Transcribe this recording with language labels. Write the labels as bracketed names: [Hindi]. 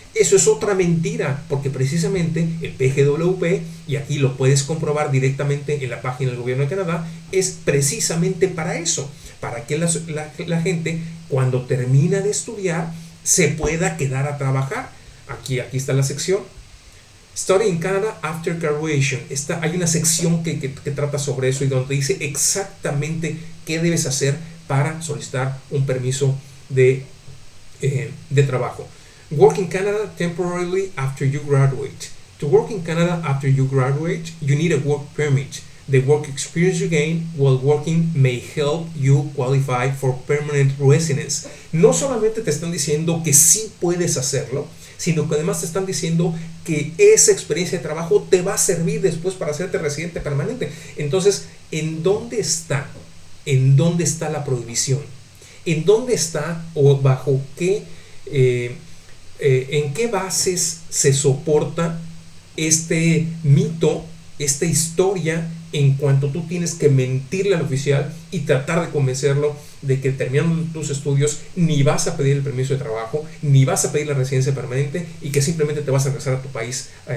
[Spanish] Eso es otra mentira, porque precisamente el PGWP, y aquí lo puedes comprobar directamente en la página del gobierno de Canadá, es precisamente para eso, para que la gente cuando termina de estudiar se pueda quedar a trabajar. Aquí está la sección Study in Canada After Graduation. Hay una sección que trata sobre eso y donde dice exactamente qué debes hacer para solicitar un permiso de trabajo. [English] Work in Canada temporarily after you graduate. To work in Canada after you graduate, you need a work permit. The work experience you gain while working may help you qualify for permanent residence. [Spanish] No solamente te están diciendo que sí puedes hacerlo, sino que además te están diciendo que esa experiencia de trabajo te va a servir después para hacerte residente permanente. Entonces, ¿en dónde está la prohibición? ¿En dónde está o bajo qué, en qué bases se soporta este mito, esta historia, en cuanto tú tienes que mentirle al oficial y tratar de convencerlo de que terminando tus estudios ni vas a pedir el permiso de trabajo, ni vas a pedir la residencia permanente y que simplemente te vas a regresar a tu país